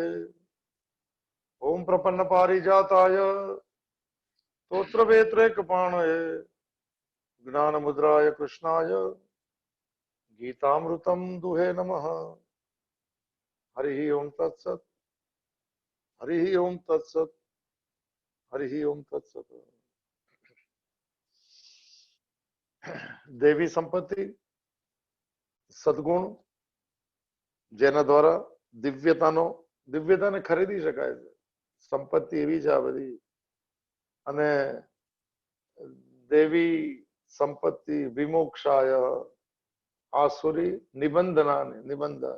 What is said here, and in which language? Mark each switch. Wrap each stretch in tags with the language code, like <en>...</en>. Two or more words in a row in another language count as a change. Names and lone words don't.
<sa>ओम प्रपन्न पारिजाताय स्तोत्रवेत्रैकपाणये ज्ञानमुद्राय कृष्णाय गीतामृतं दुहे नमः। हरि ओम तत्सत् हरि ओम तत्सत् हरि ओम तत्सत्।</sa> <gu>દેવી સંપત્તિ સદગુણ જેના દ્વારા દિવ્યતાને ખરીદી શકાય છે. સંપત્તિ એવી છે આ બધી. અને દેવી સંપત્તિ</gu> <sa>વિમોક્ષાય આસુરી નિબંધાય.</sa>